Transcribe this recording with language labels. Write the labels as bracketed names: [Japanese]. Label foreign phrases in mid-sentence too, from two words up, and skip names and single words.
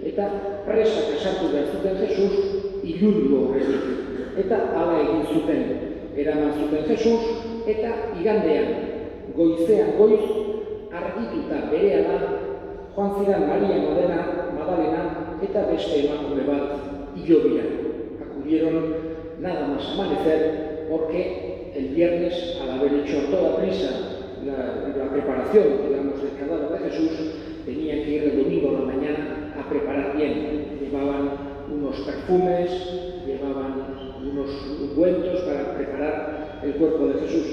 [Basque] Eta presak sartu behar zuten Jesus ilundu aurretik. Eta hala egin zuten. Eraman zuten Jesus, eta igandean, goizean goiz, argituta berehala joan ziren Maria Magdalena eta beste emakume bat hilobira. [Spanish] Acudieron nada más amanecer porque el viernes, al haber hecho a toda prisa la preparación, digamos, del cadáver de Jesús, tenían que ir el domingo a la mañana a preparar bien. Llevaban unos perfumes, llevaban unos ungüentos para preparar el cuerpo de Jesús.